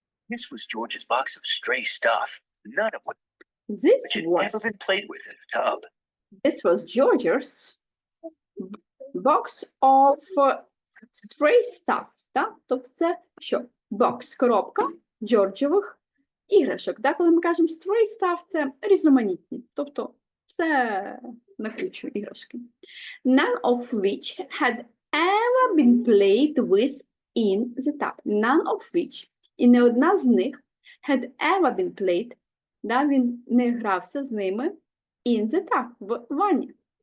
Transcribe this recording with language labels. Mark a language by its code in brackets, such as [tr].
[en] This was George's box of stray stuff, none of which This had ever was been played with in the tub. George's box of stray stuff. [uk] Да? Тобто це що? Box, коробка Джорджових іграшок. Да? Коли ми кажемо [en] stray stuff, [uk] це різноманітні. Тобто це на кучу іграшки. [en] None of which had ever been played with in the tub. None of which. [uk] І не одна з них [en] had ever been played. [uk] Да? Він не грався з ними [en] in the tub, [uk] в ванні.